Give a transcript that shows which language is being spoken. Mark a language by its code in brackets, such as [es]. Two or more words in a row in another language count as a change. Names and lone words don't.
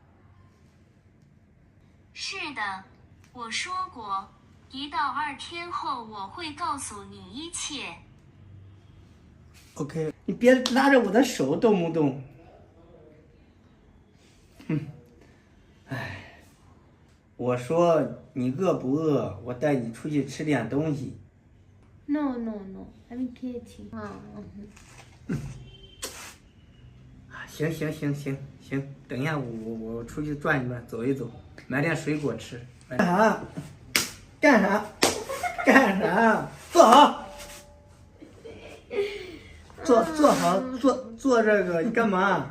[zh] 是的，我说过，1到2天后我会告诉你一切。 OK， 你别拉着我的手，动不动。我说你饿不饿？我带你出去吃点东西。 [bn] No, আমি খেয়েছি。 [zh] 行，等一下我出去转一转，走一走，买点水果吃。干啥？坐好。坐好，坐这个，你干嘛？